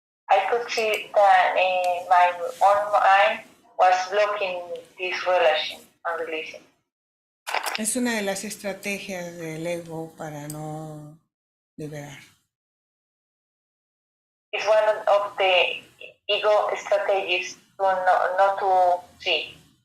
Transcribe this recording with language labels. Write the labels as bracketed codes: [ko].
[en] I could see that my own mind was blocking this relation and releasing. [es] Es una de las estrategias del ego para no liberar. [en] It's one of the ego strategies to not to see.